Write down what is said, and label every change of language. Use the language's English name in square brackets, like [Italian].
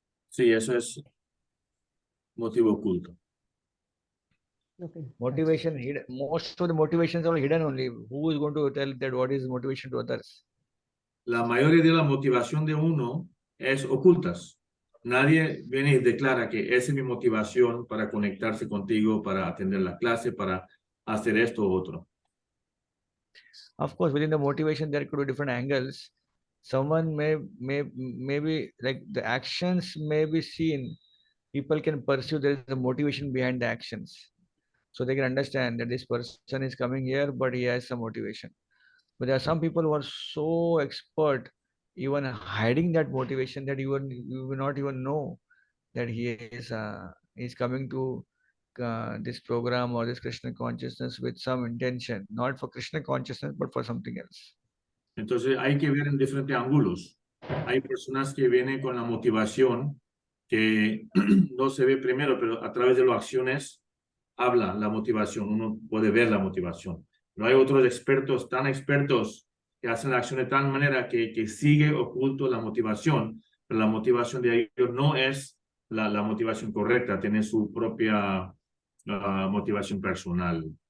[Spanish] Sí, eso es motivo oculto. [English] Okay. Motivation hidden. Most of the motivations are hidden only. Who is going to tell that what is motivation to others? [Spanish] La mayoría de la motivación de uno es ocultas. Nadie viene y declara que esa es mi motivación para conectarse contigo, para atender la clase, para hacer esto u otro. [English] Of course, within the motivation there could be different angles. Someone may be like the actions may be seen. People can pursue there is a motivation behind the actions. So they can understand that this person is coming here, but he has some motivation. But there are some people who are so expert, even hiding that motivation that you will not even know that he is coming to this program or this Krishna consciousness with some intention, not for Krishna consciousness, but for something else. [Spanish] Entonces hay que ver en diferentes ángulos. hay personas que vienen con la motivación que no se ve primero, pero a través de las acciones habla la motivación, uno puede ver la motivación. Pero hay otros expertos, tan expertos, que hacen la acción de tal manera que sigue oculto la motivación, pero la motivación de ellos no es la motivación correcta, tiene su propia motivación personal.